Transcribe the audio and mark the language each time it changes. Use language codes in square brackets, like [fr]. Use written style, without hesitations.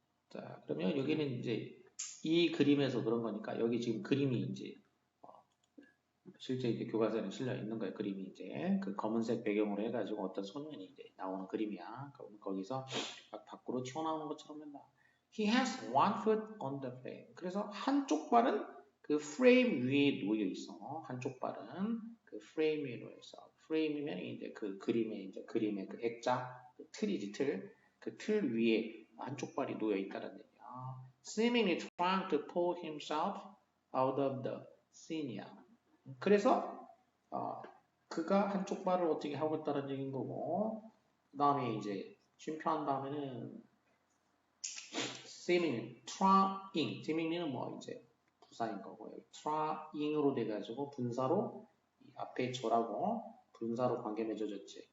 [ko] 자, 그러면 여기는 이제 이 그림에서 그런 거니까 여기 지금 그림이 이제 실제 이제 교과서에 실려 있는 거예요. 그림이 이제 그 검은색 배경으로 해가지고 어떤 소년이 이제 나오는 그림이야. 거기서 막 밖으로 튀어나오는 것처럼 된다. [en] He has one foot on the frame. [ko] 그래서 한쪽 발은 그 프레임 위에 놓여 있어. 한쪽 발은 그 프레임 위에 놓여 있어. 프레임이면 이제 그 그림의 그 액자, 그 틀이지 틀. 그 틀 위에 한쪽 발이 놓여 있다는 얘기야. [en] Seemingly trying to pull himself out of the scene이야. [ko] 그래서 그가 한쪽 발을 어떻게 하고 있다는 얘기인 거고, 그 다음에 이제 쉼표한 다음에는 seemingly, seemingly는 뭐 이제 부사인 거고요. trying으로 돼가지고 분사로 앞에 저라고 분사로 관계 맺어졌지.